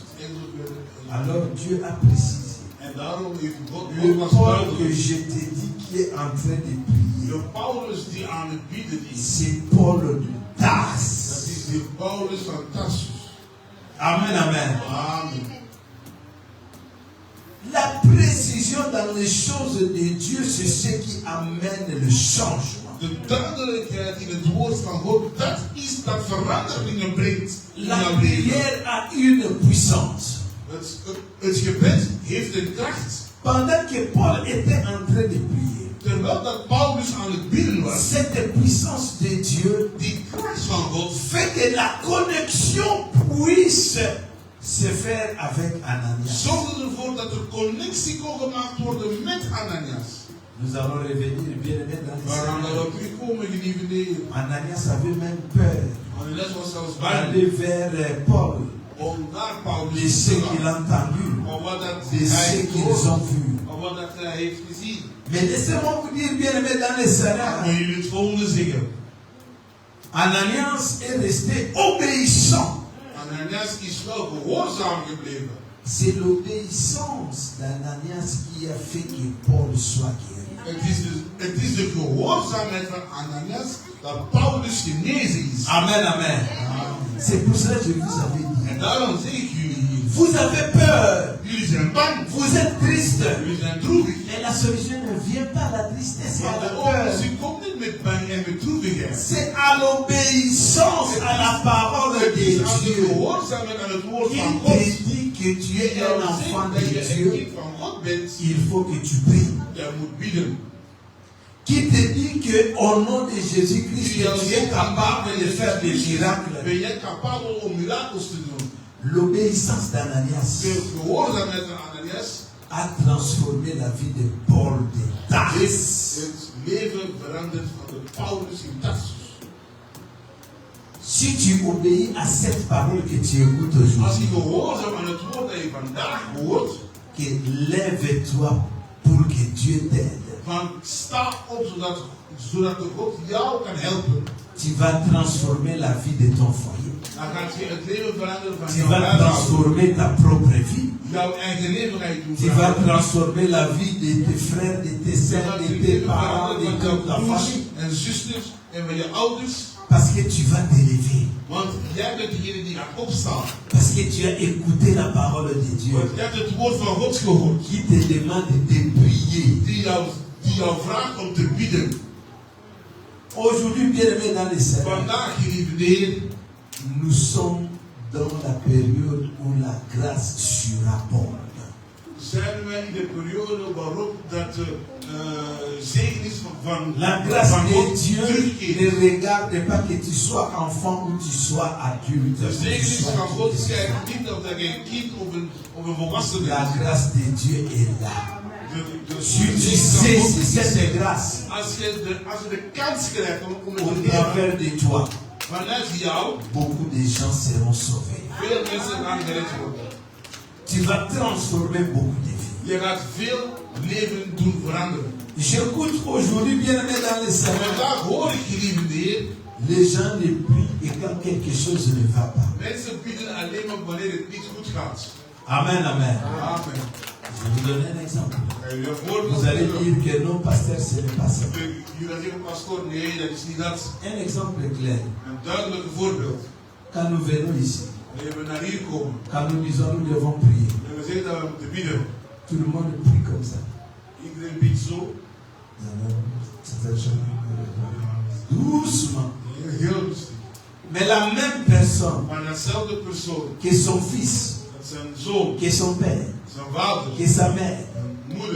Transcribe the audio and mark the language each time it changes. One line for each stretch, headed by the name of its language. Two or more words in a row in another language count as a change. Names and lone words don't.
French: Alors Dieu a précisé.
Dutch: En daarom heeft God
French: Le
Dutch: nogmaals
French: Paul que
Dutch: duidelijk.
French: je t'ai dit qui est en train de prier,
Dutch: De Paulus die aan het bidden is,
French: c'est Paul de
Dutch: dat
French: Tars.
Dutch: is de Paulus van Tarsus.
French: Amen, amen.
Dutch: Amen.
French: La précision dans les choses de Dieu, c'est ce qui amène le changement.
Dutch: De duidelijkheid in het woord van God, dat is dat veranderingen brengt in
French: La
Dutch: jouw leven.
French: prière a une puissance.
Dutch: Het gebed heeft een kracht.
French: Pendant que Paul était en train de prier,
Dutch: Terwijl dat Paulus aan het bidden was,
French: cette puissance de Dieu
Dutch: die kracht van God
French: fait que la connexion puisse se faire avec Ananias.
Dutch: zorgde ervoor dat er connectie kon gemaakt worden met Ananias.
French: Nous allons revenir bien aimé dans les
Dutch: Waaraan dat
French: Seigneur.
Dutch: we terugkomen, geliefde heren.
French: Ananias avait même peur
Dutch: Ananias was zelfs bang
French: d'aller vers Paul,
Dutch: om naar Paulus
French: de
Dutch: te
French: ce qu'il
Dutch: gaan.
French: a entendu,
Dutch: Om wat dat
French: de ce
Dutch: hij
French: qu'ils ont
Dutch: hoort,
French: vu.
Dutch: om wat dat hij heeft gezien.
French: Mais laissez-moi vous dire, bien aimé dans les
Dutch: Laat
French: Seigneur,
Dutch: me jullie het volgende zeggen.
French: Ananias est resté obéissant.
Dutch: Ananias is wel gehoorzaam gebleven.
French: C'est l'obéissance d'Ananias qui a fait que Paul soit guéri.
Dutch: Het is de gehoorzaamheid van Ananias dat Paulus genezen is.
French: Amen, amen. C'est pour cela que je vous avais dit.
Dutch: En daarom zeg ik jullie hier.
French: Vous avez peur.
Dutch: Jullie zijn bang.
French: Vous êtes triste.
Dutch: Jullie zijn droevig.
French: Mais la solution ne vient pas à la tristesse et à
Dutch: Maar
French: la
Dutch: de
French: peur.
Dutch: oplossing komt niet met bang en met droevigheid.
French: C'est à l'obéissance à la parole
Dutch: Het
French: de
Dutch: is aan de
French: Dieu.
Dutch: gehoorzaamheid aan het woord
French: Il
Dutch: van te God.
French: dit que tu es
Dutch: Die
French: un
Dutch: jou
French: enfant
Dutch: zegt
French: de
Dutch: dat je een
French: Dieu.
Dutch: kind van God bent.
French: Il faut que tu pries.
Dutch: Jij moet bidden.
French: Qui te dit que au nom de Jésus-Christ
Dutch: Die jou
French: que tu es
Dutch: zegt
French: capable de faire des miracles.
Dutch: ben jij capabel om mirakels te doen.
French: L'obéissance d'Ananias
Dutch: De gehoorzaamheid van Ananias
French: a transformé la vie de Paul de Tars.
Dutch: heeft het leven veranderd van de Paulus in Tarsus.
French: Si tu obéis à cette parole que tu écoutes
Dutch: Als je
French: aujourd'hui,
Dutch: gehoorzaam aan het woord dat je vandaag hoort,
French: que lève-toi pour que Dieu t'aide.
Dutch: van sta op zodat de God jou kan helpen.
French: Tu vas transformer la vie de ton foyer.
Dutch: Dan gaat je het leven veranderen van
French: Tu
Dutch: jouw
French: vas
Dutch: huishouden.
French: transformer ta propre vie.
Dutch: Jouw eigen leven gaat je doen
French: Tu vas
Dutch: veranderen.
French: transformer la vie de tes frères, de tes
Dutch: Je
French: sœurs,
Dutch: gaat
French: de
Dutch: je
French: tes
Dutch: leven
French: parents,
Dutch: veranderen
French: de
Dutch: van
French: toute
Dutch: jouw
French: ta
Dutch: broers
French: famille.
Dutch: en zusters en van je ouders.
French: Parce que tu vas t'élever.
Dutch: Want jij bent degene die gaat opstaan.
French: Parce que tu as écouté la parole de Dieu.
Dutch: Want jij hebt het woord van God gehoord.
French: Qui te demande de prier.
Dutch: Die jou vraagt om te bidden.
French: Aujourd'hui, bien aimé dans les Seigneur,
Dutch: Vandaag, geliefde Heer,
French: nous sommes dans la période où la grâce surabonde.
Dutch: zijn wij in de periode waarop dat de zegenis van
French: La grâce
Dutch: van de God
French: Dieu
Dutch: terugkeert.
French: ne regarde pas que tu sois enfant ou tu sois adulte.
Dutch: De
French: ou tu
Dutch: zegenis
French: sois
Dutch: van God
French: qui que ce
Dutch: kijkt
French: soit.
Dutch: niet of dat je een kind of een volwassene
French: La
Dutch: is.
French: grâce de Dieu est là.
Dutch: De
French: Si tu saisis cette grâce
Dutch: Als je de kans krijgt om
French: au
Dutch: het te
French: travers
Dutch: leren,
French: de toi,
Dutch: vanuit jou,
French: beaucoup de gens seront sauvés.
Dutch: veel mensen gaan gered worden.
French: Tu vas transformer beaucoup de vies.
Dutch: Je gaat veel leven doen veranderen.
French: J'écoute aujourd'hui, bien aimé dans les
Dutch: En
French: Seigneur,
Dutch: vandaag hoor ik, geliefde Heer,
French: les gens les prient et quand quelque chose ne va pas.
Dutch: mensen bidden alleen maar wanneer het niet goed gaat.
French: Amen, amen.
Dutch: Amen.
French: Je vais vous donner un exemple.
Dutch: En je voorbeeld
French: Vous allez dire que non, pasteur, ce n'est pas ça.
Dutch: jullie zeggen, pastoor, nee, dat is niet dat.
French: Un exemple clair.
Dutch: Een duidelijke voorbeeld.
French: Quand nous venons ici,
Dutch: Wanneer we naar hier komen
French: quand nous disons nous devons prier,
Dutch: en we zeggen dat we moeten bidden,
French: tout le monde prie comme ça.
Dutch: iedereen bidt zo,
French: Doucement.
Dutch: heel rustig.
French: Mais la même personne
Dutch: Maar datzelfde persoon,
French: que son fils,
Dutch: dat zijn zoon,
French: que son père,
Dutch: zijn vader,
French: que sa mère,
Dutch: zijn moeder,